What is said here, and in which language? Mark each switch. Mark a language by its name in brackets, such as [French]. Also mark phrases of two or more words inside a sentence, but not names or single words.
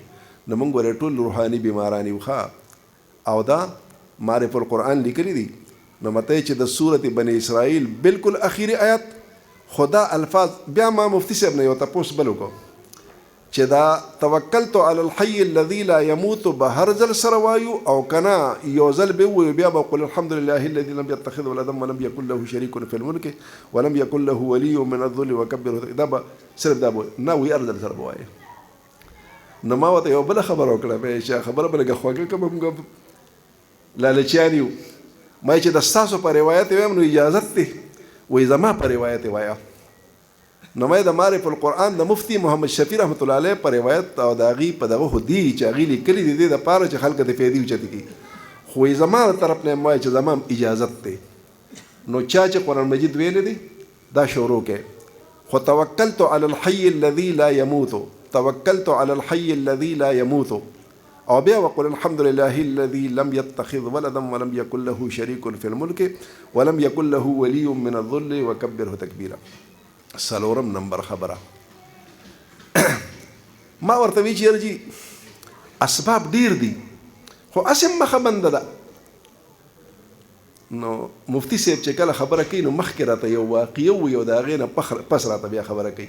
[Pashto] نو موږ ولې ټول روحاني بیماران یو ښه. او دا معرف القرآن لیکلی دی. نو مته چې د سورت بنی اسرائیل بالکل اخیری آیت خدا الفاظ بیا ما مفتی صاحب نه یو تپوس بل وکړو چې دا [Arabic] توکلت علی الحي الذي لا يموت [Pashto] به هر ځل سره وایو او کنا یو ځل به وایو بیا به [Arabic] قل الحمد لله الذي لم يتخذ ولدا ولم يكن له شريك في الملك ولم يكن له ولي من الذل وكبره. [Pashto] دا به صرف دا به نه وی ارزل سره وایي. نو ما ورته یو بله خبره وکړه، به چې خبره به لږه خوږه کړم، موږ لالچیان یو، ما چې د ستاسو په روایت ویم نو اجازت دی، وایي زما په روایت وایه. نو مې د معرف القرآن د مفتی محمد شفیع [Arabic] رحمت الله علیه [Pashto] پر روایت او د هغې په دغه خو دی چې هغې لیکلي دي دې دپاره چې خلک د فایدې اوچتې کړي خو زما د طرف نه وایي چې زما اجازت دی نو چا چې قرآن مجید ویلی دی دا شروع کې خو [Arabic] توکلت علی الحي الذي لا يموت توکلت علی الحي الذي لا يموت [Pashto] او بیا [Arabic] وقل الحمد لله الذي لم يتخذ ولدا ولم يكن له شريك في الملك ولم يكن له ولي من الذل وكبره تكبيرا. [Pashto] څلورم نمبر خبره ما ورته وی چې یرجی اسباب ډیر دي خو اسم مخه بنده ده. نو مفتی صاحب چې کله خبره کوي نو مخکې راته یو واقعه وي او د هغې نه پس راته بیا خبره کوي.